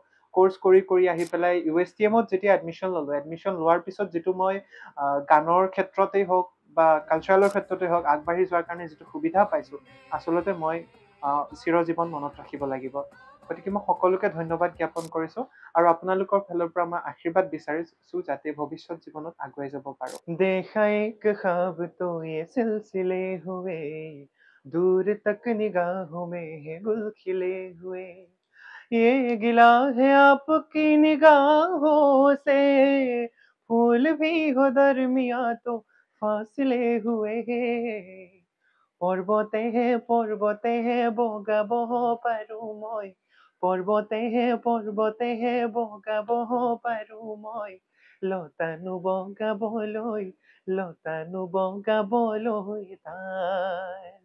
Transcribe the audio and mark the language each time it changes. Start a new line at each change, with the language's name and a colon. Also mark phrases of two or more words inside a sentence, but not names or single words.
Assamese: কোৰ্চ কৰি আহি পেলাই USTMত যেতিয়া এডমিশ্যন ল'লোঁ, এডমিশ্যন লোৱাৰ পিছত যিটো মই গানৰ ক্ষেত্ৰতেই হওক বা কালচাৰেলৰ ক্ষেত্ৰতেই হওক আগবাঢ়ি যোৱাৰ কাৰণে যিটো সুবিধা পাইছোঁ, আচলতে মই চিৰজীৱন মনত ৰাখিব লাগিব। গতিকে মই সকলোকে ধন্যবাদ জ্ঞাপন কৰিছোঁ আৰু আপোনালোকৰ ফালৰ পৰা মই আশীৰ্বাদ বিচাৰিছোঁ যাতে ভৱিষ্যত জীৱনত আগুৱাই যাব পাৰোঁ।
Hindi: देखा एक ख्वाब तो ये सिलसिले हुए, दूर तक निगाहों में है गुल खिले हुए। ये गिला है आपकी निगाहों से, फूल भी हो दरमिया तो फासले हुए।
Assamese: পৰ্বতে বগাব পাৰোঁ মই, পৰ্বতে বগাব পাৰোঁ মই, লতানো বগাবলৈ তাল।